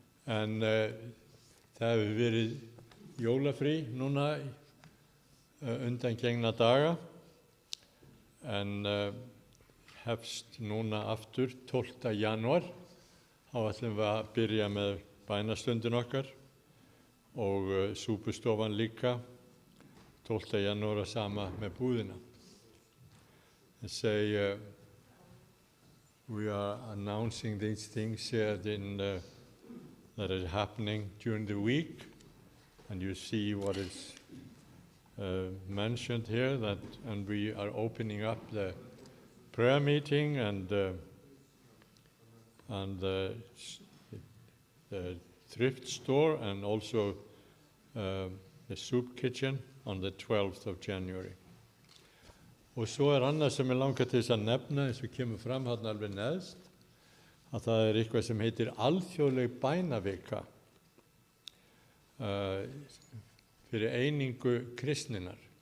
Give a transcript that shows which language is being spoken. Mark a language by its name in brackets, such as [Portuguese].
[Icelandic] En það hefur verið jólafrí núna undangengna daga, en hefst núna aftur 12. janúar. Þá ætlum við að byrja með bænastundin okkar og súpustofan líka 12. janúar sama með búðina. [English] They say we are announcing these things here that are happening during the week, and you see what is mentioned here, and we are opening up the prayer meeting and the thrift store, and also the soup kitchen on the 12th of January. [Icelandic] Og svo annað sem langar til þess að nefna, eins og kemur fram þarna alveg neðst, að það eitthvað sem heitir alþjóðleg bænavika fyrir einingu kristninnar.